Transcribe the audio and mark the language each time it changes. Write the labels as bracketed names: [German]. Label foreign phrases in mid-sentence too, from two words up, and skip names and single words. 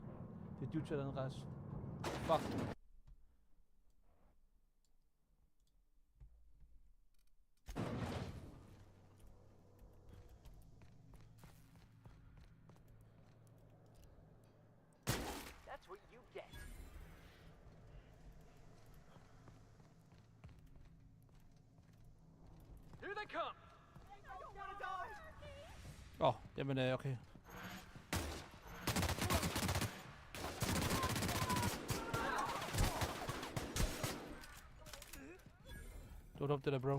[Danish] Det er dude dernede, rejse. Fuck. [English] That's what you get. Here they come! I don't want to die! [Danish] Åh, jamen okay. Du er dumt det der, bro.